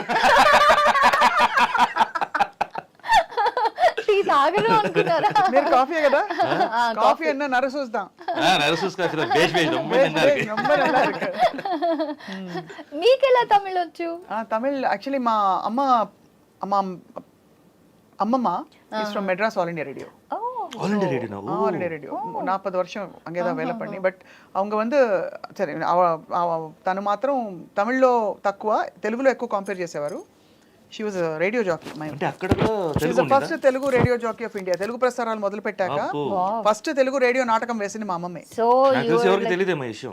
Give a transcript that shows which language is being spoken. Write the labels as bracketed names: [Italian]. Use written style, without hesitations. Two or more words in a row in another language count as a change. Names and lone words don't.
[Telugu] టీ తాగరు అనుకున్నారా? మీరు కాఫీ కదా, కాఫీ అన్న నరసూస్తాం. మీకెలా తమిళ్ వచ్చు? తమిళ్ యాక్చువల్లీ మా அம்மம்மா [English] is from [Telugu] மெட்ராஸ் ஆல் இண்டியா ரேடியோ. [Tamil] ஆல் இண்டியா ரேடியோ. ஆல் இண்டியா ரேடியோ 40 வருஷம் அங்கே தான் வேலை பண்ணி. [Telugu] బట్ [Tamil] அவங்க வந்து [Telugu] సరే తను మాత్రం తమిళ్లో తక్కువ, తెలుగులో ఎక్కువ కంపేర్ చేసేవారు. [English] she was radio jockey. [Telugu] అంటే అక్కడ కూడా తెలుగు [English] first Telugu radio jockey of India. [Telugu] తెలుగు ప్రసారాలు మొదలు పెట్టాక [English] first Telugu radio [Telugu] నాటకం వేసింది మా అమ్మమ్మే. సో ఎవరికి తెలియదు మా విషయం.